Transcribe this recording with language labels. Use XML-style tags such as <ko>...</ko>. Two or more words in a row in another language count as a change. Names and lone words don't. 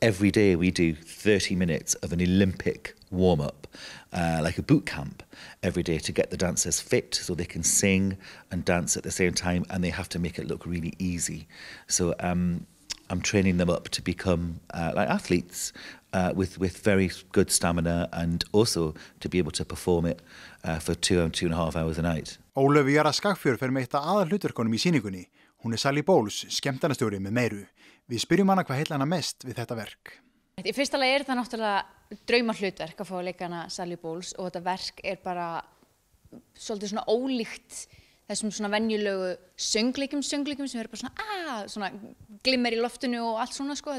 <en>So every day we do 30 minutes of an Olympic warm-up, like a boot camp every day to get the dancers fit so they can sing and dance at the same time, and they have to make it look really easy. So I'm training them up to become like athletes with very good stamina, and also to be able to perform it for 2.5 hours a night.</en> <is>Ólöf Jara Skagfjörð fer með eitt af aðalhlutverkunum í sýningunni. Hún Sally Bowles, skemmtanastjóri með meiru. Við spyrjum hana hvað heillar hana mest við þetta verk. Í fyrsta lagi það náttúrulega draumahlutverk að fá að leika hana Sally Bowles, og þetta verk bara svolítið svona ólíkt þessum svona venjulegu söngleikum sem bara svona glimmer í loftinu og allt svona sko.</is>